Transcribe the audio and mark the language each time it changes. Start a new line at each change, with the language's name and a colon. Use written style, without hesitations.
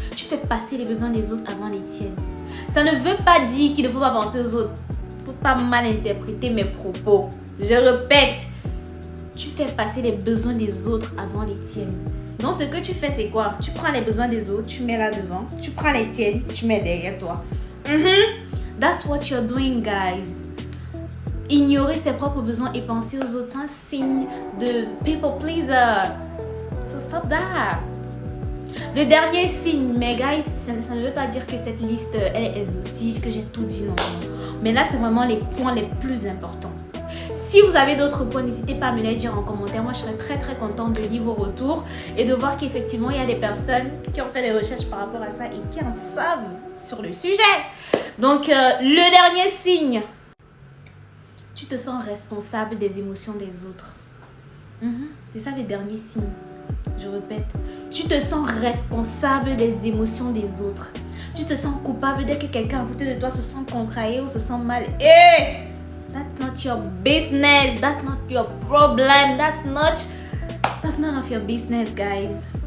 French: Tu fais passer les besoins des autres avant les tiennes. Ça ne veut pas dire qu'il ne faut pas penser aux autres. Il ne faut pas mal interpréter mes propos. Je répète, tu fais passer les besoins des autres avant les tiennes. Donc ce que tu fais, c'est quoi? Tu prends les besoins des autres, tu mets là devant. Tu prends les tiennes, tu mets derrière toi.
English: That's what you're doing, guys.
French: Ignorer ses propres besoins et penser aux autres, c'est un signe de people pleaser.
English: So stop that.
French: Le dernier signe, mais guys, ça ne veut pas dire que cette liste elle est exhaustive, que j'ai tout dit, non. Mais là, c'est vraiment les points les plus importants. Si vous avez d'autres points, n'hésitez pas à me les dire en commentaire. Moi, je serais très très contente de lire vos retours et de voir qu'effectivement, il y a des personnes qui ont fait des recherches par rapport à ça et qui en savent sur le sujet. Donc, le dernier signe. Tu te sens responsable des émotions des autres. C'est ça le dernier signe. Je répète. Tu te sens responsable des émotions des autres. Tu te sens coupable dès que quelqu'un à côté de toi se sent contrarié ou se sent mal. Hey!
English: That's not your business. That's not your problem. That's none of your business, guys.